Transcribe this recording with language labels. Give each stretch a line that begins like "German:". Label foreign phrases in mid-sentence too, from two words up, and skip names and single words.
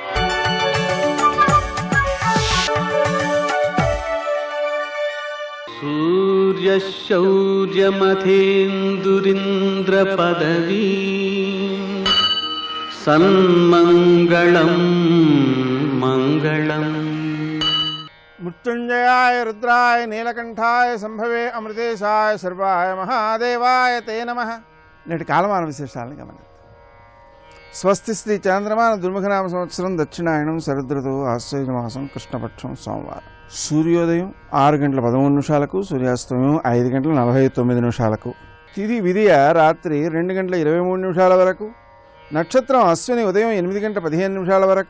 Sanskrit: सूर्यशौर्यमथेन्दुरिन्द्रपदवी सन्मङ्गलं मङ्गलम्। मृत्युंजयाय रुद्राय नीलकंठाय संभवे अमृतेशाय सर्वाय महादेवाय ते नमः।
Telugu: నేటి కాలమాన విశేషాలను గమనిద్దాం. స్వస్తి శ్రీ చంద్రమాన దుర్ముఖనామ సంవత్సరం దక్షిణాయనం శరదృతువు ఆశ్వయుజ మాసం కృష్ణపక్షం సోమవారం. సూర్యోదయం 6:13 సూర్యాస్తమయం 5:49 తిథి విధియ రాత్రి 2:23 వరకు, నక్షత్రం అశ్విని ఉదయం 8:15 వరకు,